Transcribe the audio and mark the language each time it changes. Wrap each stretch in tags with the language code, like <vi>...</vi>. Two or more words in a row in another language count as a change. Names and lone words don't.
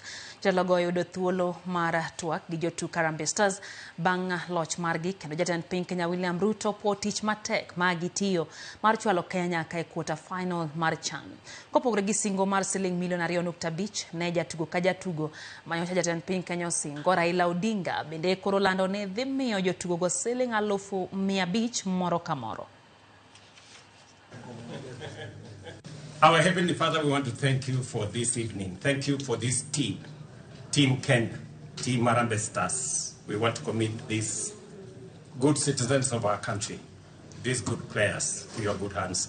<luo>Jalogo oyudo thuolo mar twak gi jotuk Harambee Stars bang' loch margi, kendo jatend piny Kenya William Ruto po tich matek ma gitiyo mar chwalo Kenya ka e</luo> <en>quarter final</en> <luo>mar CHAN. Kopogore gi singo mar siling milion 2.5 ne jatugo ka jatugo manyocha jatend piny Kenya osingo, Raila Odinga bende koro lando ne dhi miyo jotugo go siling 500,000 moro ka moro.</luo> <en>Our Heavenly Father, we want to thank you for this evening. Thank you for this team, Team Kenya, Team Harambee Stars. We want to commit these good citizens of our country, these good players, to your good hands.</en>